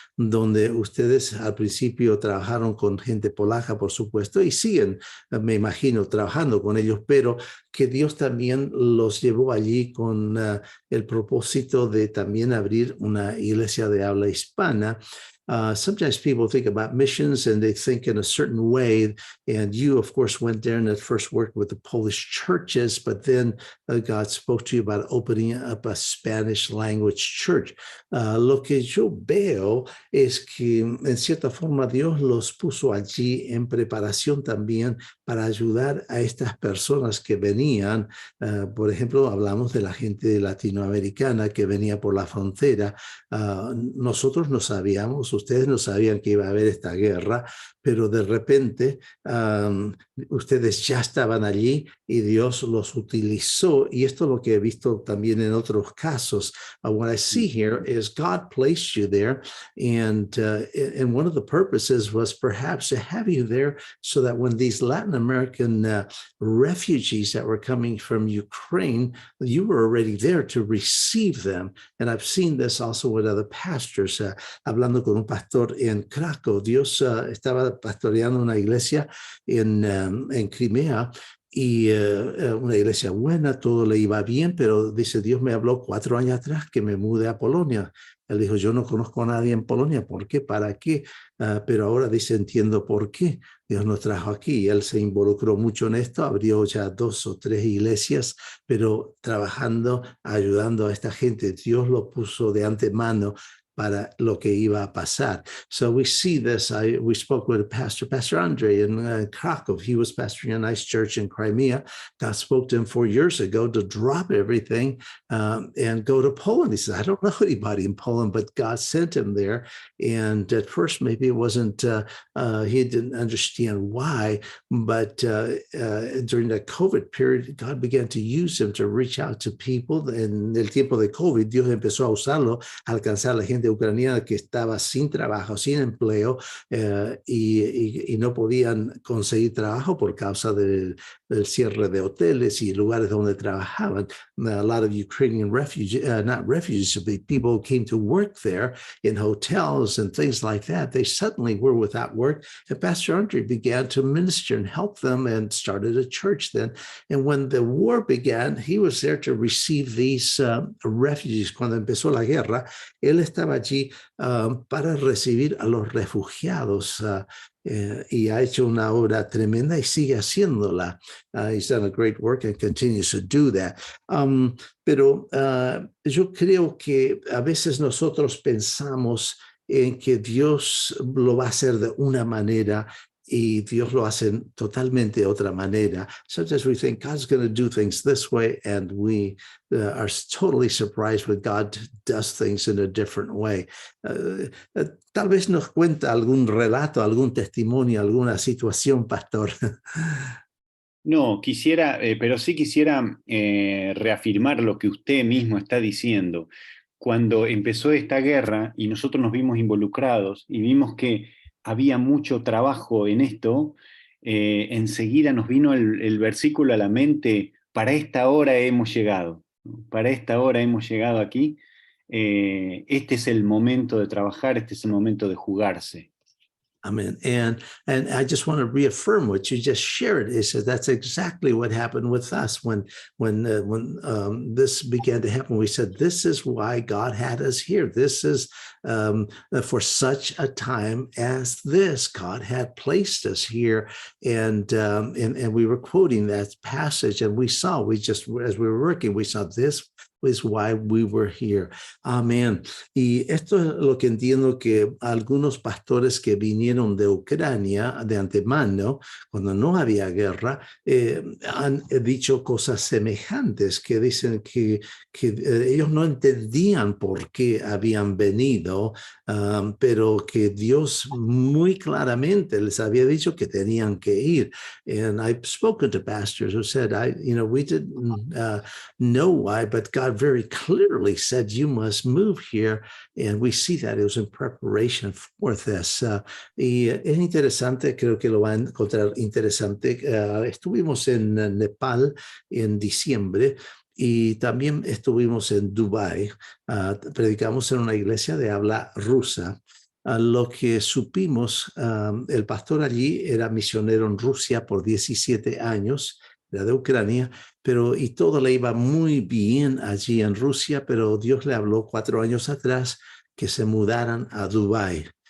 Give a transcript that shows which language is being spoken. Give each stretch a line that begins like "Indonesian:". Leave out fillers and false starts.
Spanish: donde ustedes al principio trabajaron con gente polaca, por supuesto, y siguen, me imagino, trabajando con ellos, pero que Dios también los llevó allí con el propósito de también abrir una iglesia de habla hispana.
English: Sometimes people think about missions and they think in a certain way. And you, of course, went there and at first worked with the Polish churches, but then God spoke to you about opening up a Spanish language church.
Spanish: Lo que yo veo es que en cierta forma Dios los puso allí en preparación también para ayudar a estas personas que venían. Por ejemplo, hablamos de la gente latinoamericana que venía por la frontera. Nosotros no sabíamos, ustedes no sabían que iba a haber esta guerra, pero de repente ustedes ya estaban allí y Dios los utilizó. Y esto es lo que he visto también en otros casos.
English: What I see here is God placed you there, and one of the purposes was perhaps to have you there so that when these Latin American refugees that were coming from Ukraine, you were already there to receive them. And I've seen this also with other pastors.
Spanish: Hablando con un pastor en Krakow, Dios estaba pastoreando una iglesia en Crimea, y una iglesia buena, todo le iba bien, pero dice, Dios me habló 4 años atrás que me mude a Polonia. Él dijo, yo no conozco a nadie en Polonia, ¿por qué? ¿Para qué? Pero ahora dice, entiendo por qué. Dios nos trajo aquí. Él se involucró mucho en esto, abrió ya 2 o 3 iglesias, pero trabajando, ayudando a esta gente. Dios lo puso de antemano para lo que iba a pasar.
English: So we see this. We spoke with Pastor Andre in Krakow. He was pastoring a nice church in Crimea. God spoke to him 4 years ago to drop everything and go to Poland. He said, I don't know anybody in Poland, but God sent him there. And at first, maybe it wasn't, he didn't understand why, but during the COVID period, God began to use him to reach out to people.
Spanish: En el tiempo de COVID, Dios empezó a usarlo, a alcanzar a la gente ucraniana que estaba sin trabajo, sin empleo, y no podían conseguir trabajo por causa del cierre de hoteles y lugares donde trabajaban.
English: A lot of Ukrainian refugees, not refugees, but people who came to work there in hotels and things like that, they suddenly were without work. And Pastor Andre began to minister and help them and started a church then. And when the war began, he was there to receive these refugees.
Spanish: Cuando empezó la guerra, él estaba allí para recibir a los refugiados. Y ha hecho una obra tremenda y sigue haciéndola.
English: He's done a great work and continues to do that.
Spanish: Pero yo creo que a veces nosotros pensamos en que Dios lo va a hacer de una manera y Dios lo hace totalmente de otra manera.
English: Sometimes we think God's going to do things this way, and we are totally surprised when God does things in a different way.
Spanish: Tal vez nos cuenta algún relato, algún testimonio, alguna situación, pastor. No, quisiera, pero sí quisiera reafirmar lo que usted mismo está diciendo. Cuando empezó esta guerra y nosotros nos vimos involucrados y vimos que había mucho trabajo en esto, enseguida nos vino el versículo a la mente: para esta hora hemos llegado, ¿no? Para esta hora hemos llegado aquí. Este es el momento de trabajar, este es el momento de jugarse.
English: Amen. And I just want to reaffirm what you just shared. It says that's exactly what happened with us when this began to happen. We said, this is why God had us here. This is for such a time as this. God had placed us here, and we were quoting that passage, and we just as we were working, we saw this is why we were here.
Spanish: Amén. Y esto es lo que entiendo que algunos pastores que vinieron de Ucrania de antemano, cuando no había guerra, han dicho cosas semejantes, que dicen que ellos no entendían por qué habían venido, pero que Dios muy claramente les había dicho que tenían que ir.
English: And I've spoken to pastors who said, we didn't know why, but God very clearly said, you must move here. And we see that it was in preparation for this.
Spanish: Y es interesante, creo que lo van a encontrar interesante. Estuvimos en Nepal en diciembre y también estuvimos en Dubái. Predicamos en una iglesia de habla rusa. Lo que supimos, el pastor allí era misionero en Rusia por 17 años, era de Ucrania, y todo le iba muy bien allí en Rusia, pero Dios le habló 4 años atrás que se mudaran a Dubái.